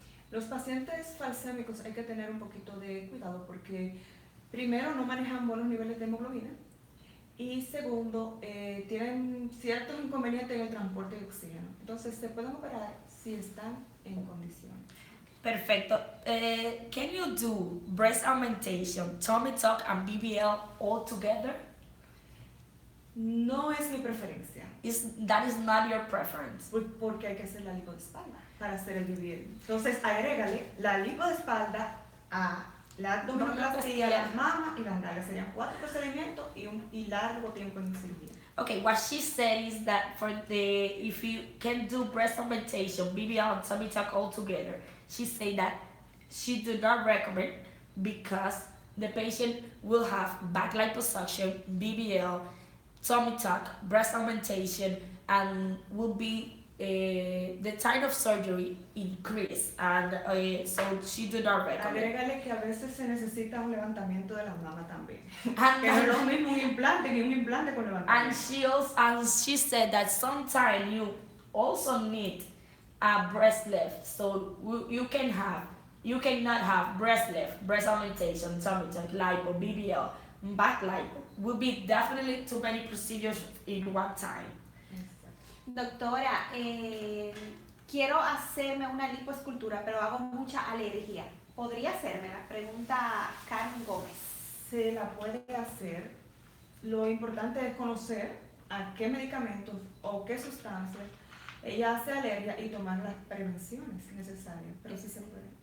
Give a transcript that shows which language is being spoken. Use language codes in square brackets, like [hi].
[es] Los pacientes falsémicos hay que tener un poquito de cuidado porque primero no manejan buenos niveles de hemoglobina y segundo tienen ciertos inconvenientes en el transporte de oxígeno. Entonces se pueden operar si están en condición. Perfecto. [en] Can you do breast augmentation, tummy tuck, and BBL all together? [es] No es mi preferencia. [en] That is not your preference. [es] Porque hay que hacer la lipo de espalda para hacer el BBL. Entonces agrégale la lipo de espalda a la abdominoplastia, las mamas y las nalgas. Serían 4 procedimientos y largo tiempo en cirugía. [en] Okay, what she said is that if you can do breast augmentation, BBL and tummy tuck all together, she said that she do not recommend because the patient will have back liposuction, BBL, tummy tuck, breast augmentation, and will be the time of surgery increase, and so she do not recommend. [es] Agrégale que a veces se necesita un levantamiento de las mamas también. [en] And, [es] Que no es lo mismo un implante que un implante con levantamiento. [en] and she said that sometimes you also need a breast lift, so you cannot have breast lift, breast augmentation, tummy tuck, lipo, BBL, back lipo. Will be definitely too many procedures in one time. [es] Doctora, quiero hacerme una lipoescultura, pero hago mucha alergia. ¿Podría hacerme? La pregunta Carmen Gómez. Se la puede hacer. Lo importante es conocer a qué medicamentos o qué sustancias ella hace alergia y tomar las prevenciones necesarias, pero sí se puede.